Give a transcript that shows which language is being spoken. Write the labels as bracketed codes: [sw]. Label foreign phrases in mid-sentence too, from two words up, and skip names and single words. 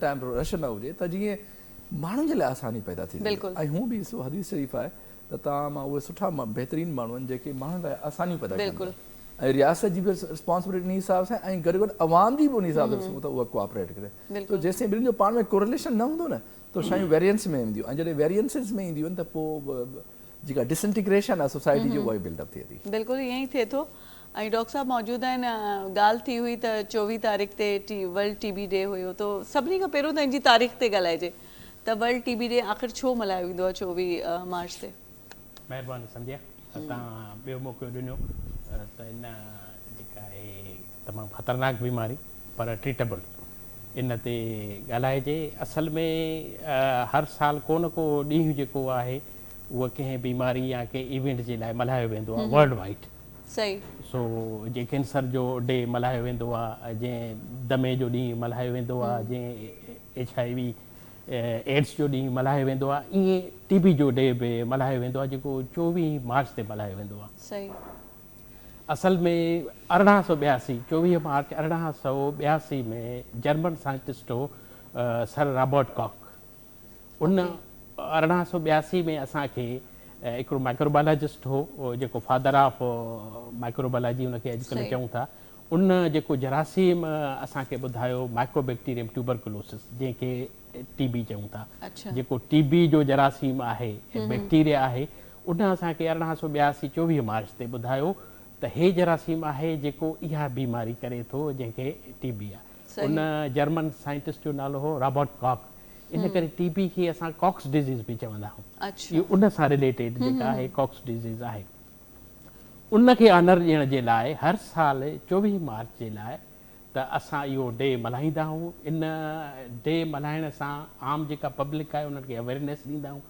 [en] time rush [sd] न हुजे त जीअं माण्हुनि जे लाइ आसानी पैदा थी ऐं हू बि ॾिसो हदीस शरीफ़ आहे त तव्हां मां उहे सुठा बहितरीनु माण्हू आहिनि जेके माण्हुनि लाइ आसानियूं पैदा कनि ऐं रियासत जी बि रिस्पॉन्सिबिलिटी उन हिसाब सां ऐं गॾु गॾु अवाम जी बि उन हिसाब सां ॾिसूं त उहा कोऑपरेट करे त जेसिताईं ॿिन्हिनि जो पाण में कोरिलेशन न हूंदो न त शयूं वेरियंस में ईंदियूं ऐं जॾहिं वेरियंसिस में ईंदियूं आहिनि त पोइ जेका डिसइंटीग्रेशन आहे सोसाइटी जो उहा बिल्डअप थिए थी बिल्कुलु ईअं ई थिए थो ऐं डॉक्टर साहब मौजूदु आहिनि ॻाल्हि थी हुई त 24 तारीख़ ते वर्ल्ड TB डे हुयो त सभिनी खां पहिरियों त हिन जी तारीख़ ते ॻाल्हाइजे त वर्ल्ड TB डे आख़िर छो मल्हायो वेंदो आहे 24 मार्च ते महिरबानी संध्या तव्हां ॿियो मौक़ो ॾिनो त इन जेका आहे तमामु ख़तरनाक बीमारी पर ट्रीटेबल इन ते ॻाल्हाइजे असल में हर साल को न को ॾींहुं जेको आहे उहा कंहिं बीमारी या कंहिं इवेंट जे लाइ मल्हायो वेंदो आहे [en] world wide [sd] सही सो जीअं कैंसर जो डे मल्हायो वेंदो आहे जंहिं दमे जो ॾींहुं मल्हायो वेंदो आहे जंहिं HIV एड्स जो ॾींहुं मल्हायो वेंदो आहे ईअं TB जो डे बि मल्हायो वेंदो आहे जेको 24 मार्च ते मल्हायो वेंदो आहे सही असल में 1882 24 मार्च 1882 में [en] German scientist [sd] हो सर रॉबर्ट कॉक उन 1882 में असांखे हिकिड़ो माइक्रोबायोलॉजिस्ट हो जेको [en] father of microbiology [sd] उनखे अॼुकल्ह चऊं था उन जेको जरासीम असांखे ॿुधायो [en] Mycobacterium tuberculosis [sd] जंहिंखे TB चऊं था जेको TB जो जरासीम आहे बैक्टीरिया आहे उन असांखे 1882 24 मार्च ते ॿुधायो त हे जरासीम आहे जेको इहा बीमारी करे थो जंहिंखे TB आहे उन [en] German scientist [sd] जो नालो हो रॉबर्ट कॉक इन करे TB खे असां कॉक्स डिज़ीज़ बि चवंदा आहियूं इहो उन सां रिलेटेड जेका आहे कॉक्स डिज़ीज़ आहे उनखे ऑनर ॾियण जे लाइ हर साल 24 मार्च जे लाइ त त असां इहो डे मल्हाईंदा आहियूं। इन डे मल्हाइण सां आम जेका पब्लिक आहे उन्हनि खे अवेयरनेस ॾींदा आहियूं।